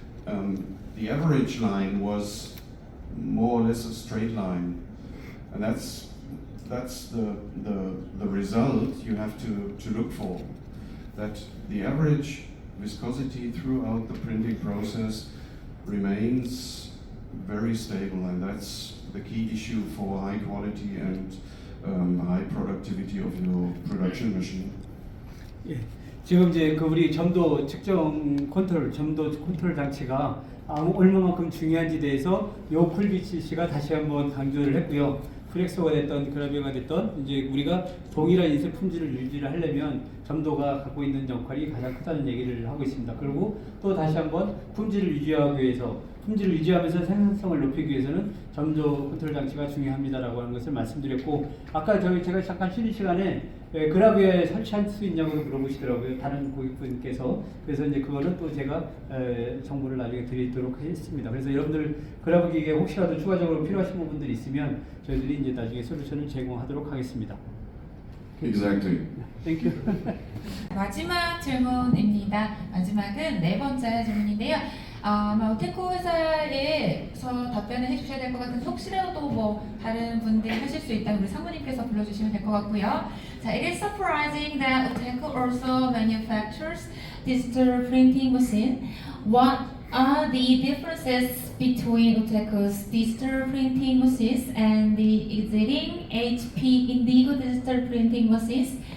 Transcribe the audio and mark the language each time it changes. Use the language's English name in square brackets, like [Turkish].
[English] The average line was more or less a straight line, and that's the result you have to look for. That the average viscosity throughout the printing process remains very stable, and that's the key issue for high quality and high productivity of your production machine. [Korean] 예, 지금 이제 그 우리 점도 측정 컨트롤, 점도 컨트롤 장치가 얼마만큼 중요한지 대해서 요쿨비치 씨가 다시 한번 강조를 했고요. 플렉소가 됐던 그라비어가 됐던 이제 우리가 동일한 인쇄 품질을 유지를 하려면 점도가 갖고 있는 역할이 가장 크다는 얘기를 하고 있습니다. 그리고 또 다시 한번 품질을 유지하기 위해서, 품질을 유지하면서 생산성을 높이기 위해서는 점도 컨트롤 장치가 중요합니다라고 하는 것을 말씀드렸고, 아까 제가 잠깐 쉬는 시간에 그라비어에 설치할 수 있냐고 물어보시더라고요, 다른 고객분께서. 그래서 이제 그거는 또 제가 정보를 나중에 드리도록 하겠습니다. 그래서 여러분들 그라비어 기계 혹시라도 추가적으로 필요하신 분들이 있으면 저희들이 이제 나중에 솔루션을 제공하도록 하겠습니다. [English] Exactly. Thank you. [Korean] 마지막 질문입니다. 마지막은 네 번째 질문인데요. 아마 오테코 회사에서 답변을 해주셔야 될 것 같은데 혹시라도 또 뭐 다른 분들이 하실 수 있다면 우리 사모님께서 불러주시면 될 것 같고요. 자, [English] it is surprising that Oteco also manufactures digital printing machine. What are the differences between Oteco's digital printing machines and the existing HP Indigo digital printing machines?